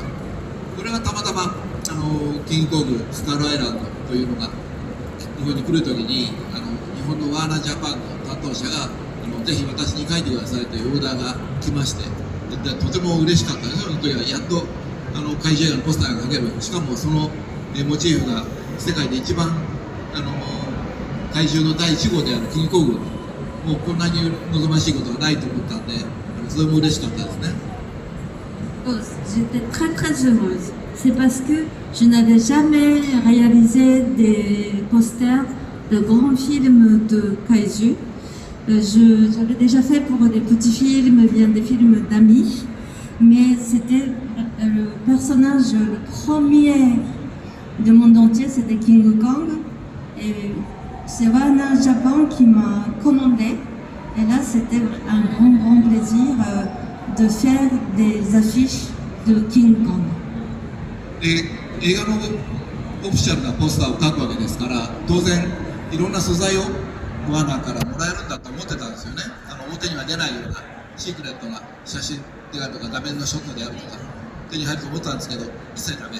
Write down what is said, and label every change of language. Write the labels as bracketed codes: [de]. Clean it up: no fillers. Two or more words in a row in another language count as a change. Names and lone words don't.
[ja] これがたまたまキングコングスカールアイランドというのが日本に来るときに日本のワーナージャパンの担当者がぜひ私に書いてくださいというオーダーが来まして、でとても嬉しかったです。その時はやっと怪獣映画のポスターが描ける、しかもそのモチーフが世界で一番怪獣の第1号であるキングコング、もうこんなに望ましいことはないと思ったんで、それも嬉しかったですね。 [fr] J'étais très très heureuse. C'est parce que je n'avais jamais réalisé des posters de grands films de kaiju. J'avais déjà fait pour des petits films, bien des films d'amis, mais c'était le personnage le premier du monde entier, c'était King Kong. Et c'est Warner Japan qui m'a commandé. Et là, c'était un grand plaisir de faire des affiches de King Kong. [ja] で映画のオフィシャルなポスターを描くわけですから、当然いろんな素材をワーナーからもらえるんだと思ってたんですよね。表には出ないようなシークレットな写真であるとか画面のショットであるとか手に入ると思ったんですけど、一切ダメ。